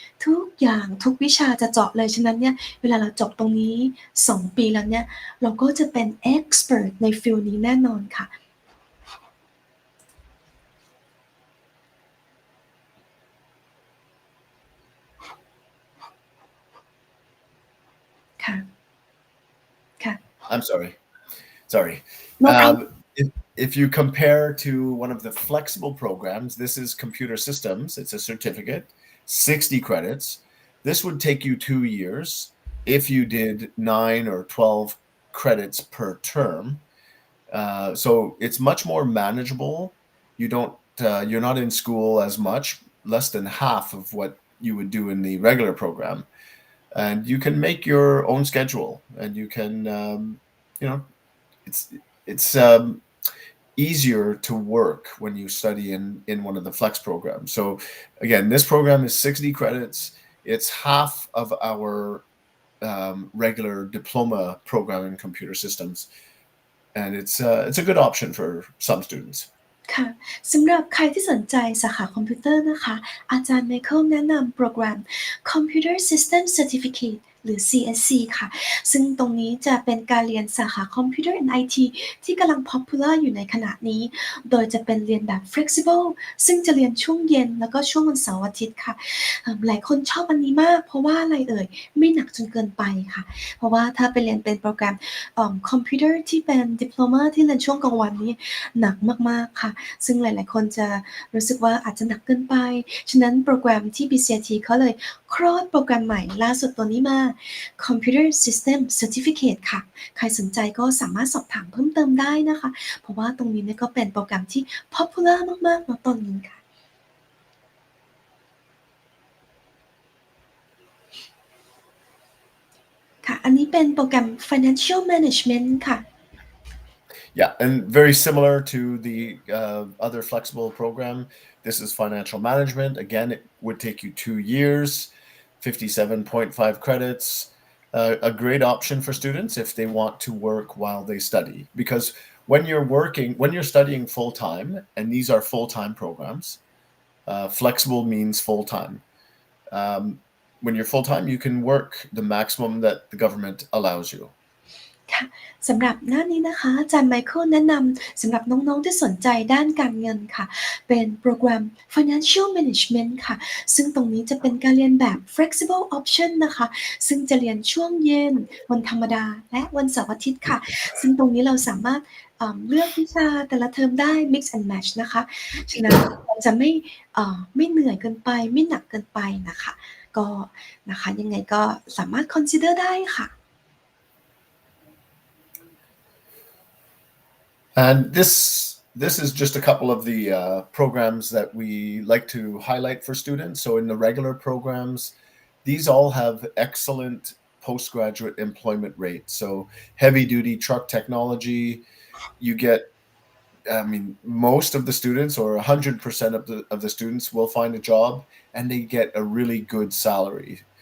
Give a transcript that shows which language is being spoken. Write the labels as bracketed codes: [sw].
[th] ทุกอย่างทุกวิชาจะเจาะเลยฉะนั้นเนี่ยเวลาเราจบตรงนี้2ปีแล้วเนี่ยเราก็จะเป็น expert ในฟีลนี้แน่นอนค่ะค่ะค่ะ [en] I'm sorry. No problem. If you compare to one of the flexible programs, this is computer systems. It's a certificate, 60 credits. This would take you 2 years if you did 9 or 12 credits per term. So it's much more manageable. You're not in school as much, less than half of what you would do in the regular program. And you can make your own schedule, and you can, it's easier to work when you study in one of the flex programs. So again, this program is 60 credits. It's half of our regular diploma program in computer systems, and it's a good option for some students. [th] ค่ะสำหรับใครที่สนใจสาขาคอมพิวเตอร์นะคะอาจารย์ไมเคิลแนะนำโปรแกรม Computer System Certificate หรือ CSC ค่ะซึ่งตรงนี้จะเป็นการเรียนสาขา Computer and IT ที่กำลัง popular อยู่ในขณะนี้โดยจะเป็นเรียนแบบ flexible ซึ่งจะเรียนช่วงเย็นแล้วก็ช่วงวันเสาร์อาทิตย์ค่ะ หลายคนชอบอันนี้มากเพราะว่าอะไรเอ่ยไม่หนักจนเกินไปค่ะเพราะว่าถ้าไปเรียนเป็นโปรแกรมคอมพิวเตอร์ที่เป็นดิโพลมาที่เรียนช่วงกลางวันนี้หนักมากๆค่ะซึ่งหลายๆคนจะรู้สึกว่าอาจจะหนักเกินไปฉะนั้นโปรแกรมที่ BCIT เขาเลยคลอดโปรแกรมใหม่ล่าสุดตัวนี้มา Computer System Certificate ค่ะใครสนใจก็สามารถสอบถามเพิ่มเติมได้นะคะเพราะว่าตรงนี้เนี่ยก็เป็นโปรแกรมที่ popular มากๆณตอนนี้ค่ะค่ะอันนี้เป็นโปรแกรม Financial Management ค่ะ [en] Yeah, and very similar to the other flexible program. This is financial management. Again, it would take you 2 years, 57.5 credits. A great option for students if they want to work while they study. Because when you're studying full time, and these are full time programs, flexible means full time. When you're full time, you can work the maximum that the government allows you. [th] ค่ะสำหรับหน้านี้นะคะอาจารย์ไมเคิลแนะนำสำหรับน้องๆที่สนใจด้านการเงินค่ะเป็นโปรแกรม Financial Management ค่ะซึ่งตรงนี้จะเป็นการเรียนแบบ Flexible Option นะคะซึ่งจะเรียนช่วงเย็นวันธรรมดาและวันเสาร์อาทิตย์ค่ะซึ่งตรงนี้เราสามารถเลือกวิชาแต่ละเทอมได้ [en] Mix and Match [th] นะคะฉะนั้นมันจะไม่เหนื่อยเกินไปไม่หนักเกินไปนะคะก็นะคะยังไงก็สามารถ consider ได้ค่ะ [en] And this is just a couple of the programs that we like to highlight for students. So in the regular programs, these all have excellent postgraduate employment rates. So heavy duty truck technology, you get, I mean, most of the students or 100% of the students will find a job and they get a really good salary.